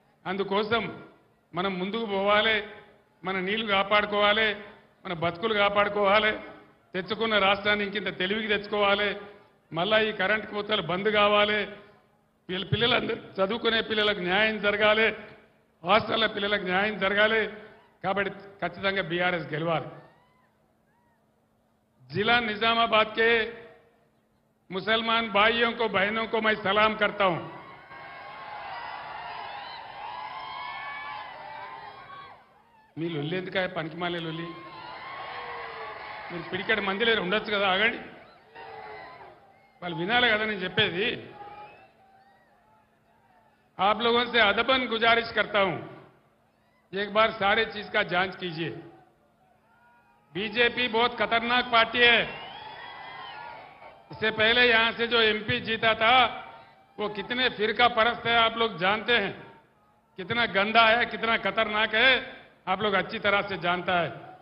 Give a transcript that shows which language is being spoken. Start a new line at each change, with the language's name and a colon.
Telugu: అందుకోసం మనం ముందుకు పోవాలి, మన నీళ్లు కాపాడుకోవాలి, మన బతుకులు కాపాడుకోవాలి, తెచ్చుకున్న రాష్ట్రాన్ని ఇంకింత తెలివికి తెచ్చుకోవాలి, మళ్ళా ఈ కరెంటు కోతలు బంద్ కావాలి, పిల్లలందరూ చదువుకునే పిల్లలకు న్యాయం జరగాలి, హాస్టల్ల పిల్లలకు న్యాయం జరగాలి కాబట్టి ఖచ్చితంగా బీఆర్ఎస్ గెలవాలి।
Hindi: जिला निजामाबाद के मुसलमान भाइयों को बहनों को मैं सलाम करता हूं।
Telugu: మీ లొల్లి ఎందుకు పనికిమాలే లొల్లి? మీరు పిడికెట్ మంది లేరు ఉండొచ్చు కదా, ఆగండి, వాళ్ళు వినాలి కదా నేను చెప్పేది।
Hindi: आप लोगों से अदबन गुजारिश करता हूं, एक बार सारे चीज का जांच कीजिए। बीजेपी बहुत खतरनाक पार्टी है। इससे पहले यहां से जो एमपी जीता था वो कितने फिरका परस्त है आप लोग जानते हैं, कितना गंदा है, कितना खतरनाक है आप लोग अच्छी तरह से जानता है।